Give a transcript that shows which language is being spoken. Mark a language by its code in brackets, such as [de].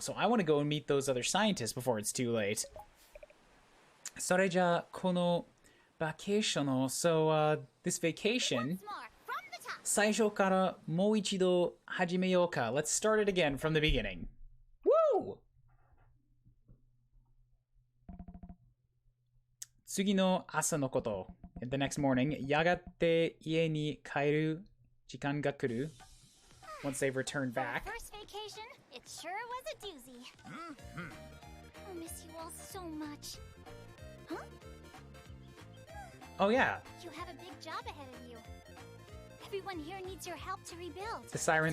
[en] So I want to go and meet those other scientists before it's too late. [ja] それじゃあこのバケーションの [en] So this vacation Once more, from the top. [ja] 最初からもう一度始めようか. [en] Let's start it again from the beginning. Woo! [ja] 次の朝のこと。 [en] The next morning, [ja] やがて家に帰る時間が来る. [en] Once they've returned back. First vacation, it sure was a doozy. I'll miss you all so much. Huh? Oh yeah, You have a big job ahead of you. Everyone here needs your help to rebuild. the siren